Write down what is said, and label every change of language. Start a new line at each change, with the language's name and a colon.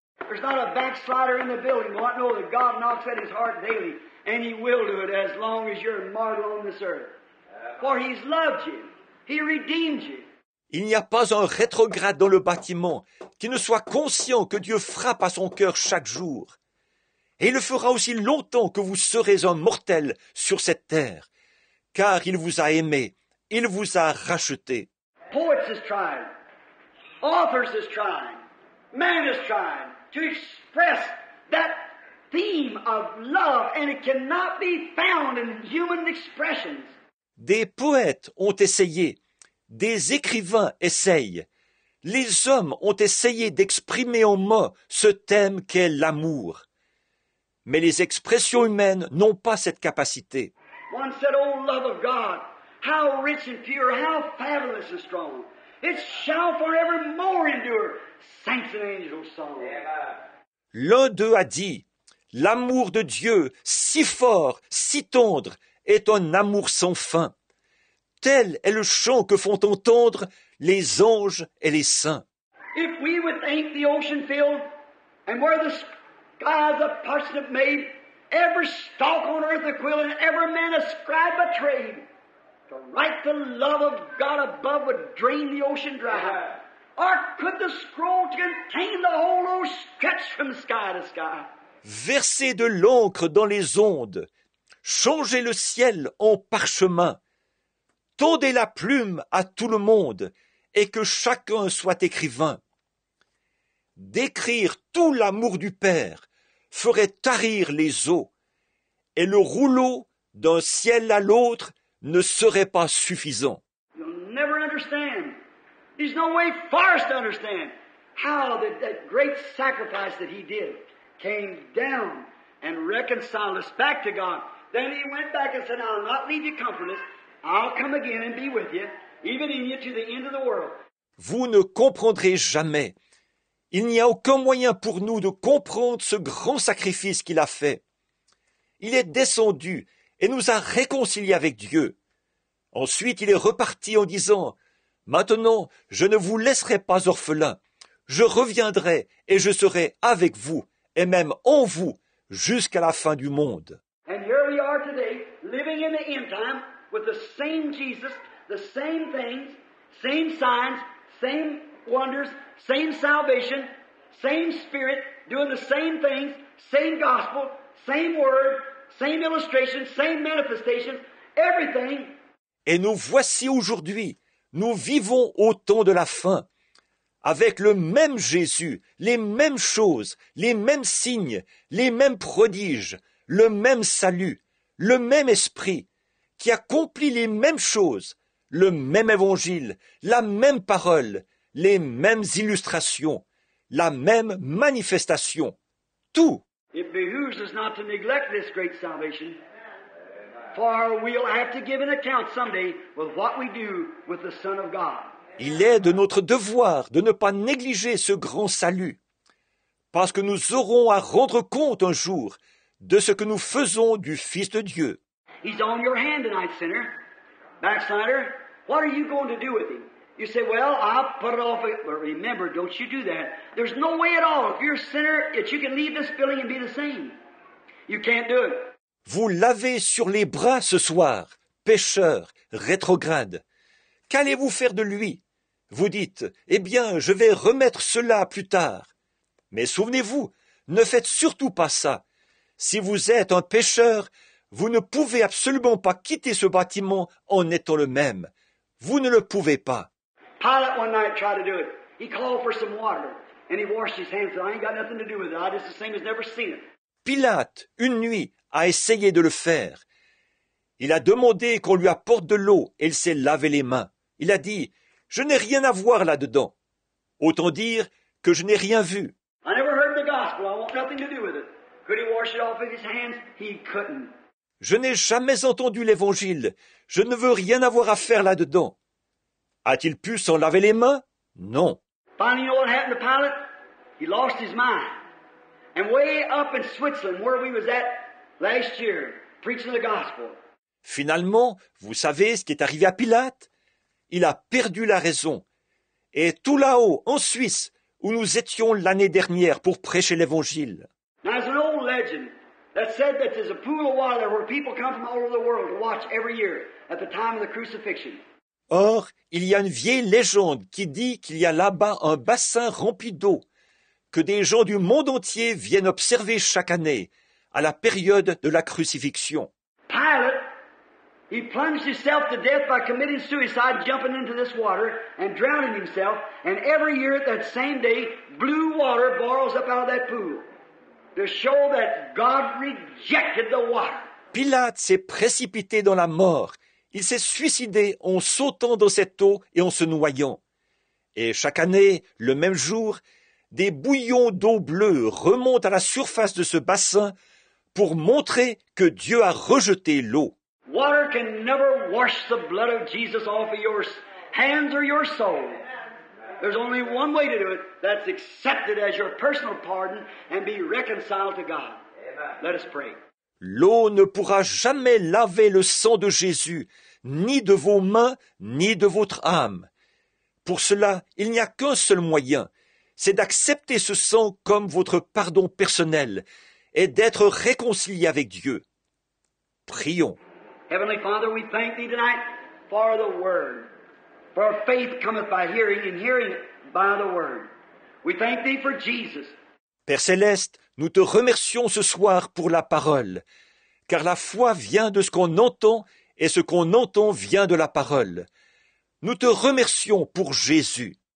English: There's not a backslider in the building who won't know that God knocks at his heart daily, and he will do it as long as you're mortal on this earth. For he's loved you. He redeemed you.
French: Il n'y a pas un rétrograde dans le bâtiment qui ne soit conscient que Dieu frappe à son cœur chaque jour. Et il le fera aussi longtemps que vous serez un mortel sur cette terre, car il vous a aimé, il vous a racheté.
English: Poets is trying. Authors is trying. Man is trying to express that theme of love, and it cannot be found in human expressions.
French: Des poètes ont essayé, des écrivains essayent, les hommes ont essayé d'exprimer en mots ce thème qu'est l'amour. Mais les expressions humaines n'ont pas cette capacité.
English: One said, "Oh, love of God, how rich and pure, how fabulous and strong. It shall forevermore endure. Saints and angels song."
French: L'un d'eux a dit, l'amour de Dieu, si fort, si tendre, est un amour sans fin. Tel est le chant que font entendre les anges et les saints.
English: If we would think the ocean filled, and where the skies of parsnip made, every stalk on earth a quill, and every man a scribe a trade, to write the love of God above would drain the ocean dry. Or could the scroll contain the whole ocean stretched from sky to sky?
French: Verser de l'encre dans les ondes, changer le ciel en parchemin, tondez la plume à tout le monde, et que chacun soit écrivain. D'écrire tout l'amour du Père ferait tarir les eaux, et le rouleau d'un ciel à l'autre ne serait pas suffisant.
English: You'll never understand. There's no way for us to understand how that great sacrifice that he did came down and reconciled us back to God. Then he went back and said, "I'll not leave you comfortless. I'll come again and be with you, even in you to the end of the world."
French: Vous ne comprendrez jamais. Il n'y a aucun moyen pour nous de comprendre ce grand sacrifice qu'il a fait. Il est descendu et nous a réconciliés avec Dieu. Ensuite, il est reparti en disant, « Maintenant, je ne vous laisserai pas orphelins. Je reviendrai et je serai avec vous, et même en vous, jusqu'à la fin du monde. »
English: And here we are today, living in the end time, with the same Jesus, the same things, same signs, same wonders, same salvation, same Spirit, doing the same things, same gospel, same word, same illustration, same manifestation, everything.
French: Et nous voici aujourd'hui, nous vivons au temps de la fin, avec le même Jésus, les mêmes choses, les mêmes signes, les mêmes prodiges, le même salut, le même esprit, qui accomplit les mêmes choses, le même évangile, la même parole, les mêmes illustrations, la même manifestation, tout.
English: It behooves us not to neglect this great salvation, for we'll have to give an account someday with what we do with the Son of God.
French: Il est de notre devoir de ne pas négliger ce grand salut, parce que nous aurons à rendre compte un jour de ce que nous faisons du Fils de Dieu.
English: He's on your hand tonight, sinner. Backslider, what are you going to do with him? You say, well, I'll put it off. But remember, don't you do that. There's no way at all, if you're a sinner, that you can leave this building and be the same. You can't do it.
French: Vous l'avez sur les bras ce soir, pécheur, rétrograde. Qu'allez-vous faire de lui? Vous dites, eh bien, je vais remettre cela plus tard. Mais souvenez-vous, ne faites surtout pas ça. Si vous êtes un pécheur, vous ne pouvez absolument pas quitter ce bâtiment en étant le même. Vous ne le pouvez pas.
English: Pilate one night tried to do it. He called for some water, and he washed his hands. I ain't got nothing to do with it. I just the same as never seen it.
French: Pilate, une nuit, a essayé de le faire. Il a demandé qu'on lui apporte de l'eau et il s'est lavé les mains. Il a dit, je n'ai rien à voir là-dedans. Autant dire que je n'ai rien vu.
English: I never heard the gospel. I want nothing to do with it. Could he wash it off with his hands? He couldn't.
French: Je n'ai jamais entendu l'évangile. Je ne veux rien avoir à faire là-dedans. A-t-il pu s'en laver les mains? Non.
English: Finally, you know what happened to Pilate? He lost his mind. And way up in Switzerland, where we was at last year, preaching the gospel.
French: Finalement, vous savez ce qui est arrivé à Pilate? Il a perdu la raison. Et tout là-haut, en Suisse, où nous étions l'année dernière pour prêcher l'évangile.
English: Now, there's an old legend that said that there's a pool of water where people come from all over the world to watch every year at the time of the crucifixion.
French: Or, il y a une vieille légende qui dit qu'il y a là-bas un bassin rempli d'eau, que des gens du monde entier viennent observer chaque année, à la période de la crucifixion.
English: Pilate, he plunged himself to death by committing suicide, jumping into this water and drowning himself. And every year at that same day, blue water boils up out of that pool to show that God rejected the water.
French: Pilate s'est précipité dans la mort. Il s'est suicidé en sautant dans cette eau et en se noyant. Et chaque année, le même jour, des bouillons d'eau bleue remontent à la surface de ce bassin pour montrer que Dieu a rejeté l'eau.
English: Water can never wash the blood of Jesus off of your hands or your soul. There's only one way to do it. That's accept it as your personal pardon and be reconciled to God. Let us pray.
French: L'eau ne pourra jamais laver le sang de Jésus, ni de vos mains, ni de votre âme. Pour cela, il n'y a qu'un seul moyen, c'est d'accepter ce sang comme votre pardon personnel et d'être réconcilié avec Dieu. Prions.
English: Heavenly Father, we thank Thee tonight for the Word. For faith cometh by hearing, and hearing by the Word. We thank Thee for Jesus.
French: Père Céleste, nous te remercions ce soir pour la parole, car la foi vient de ce qu'on entend, et ce qu'on entend vient de la parole. Nous te remercions pour Jésus.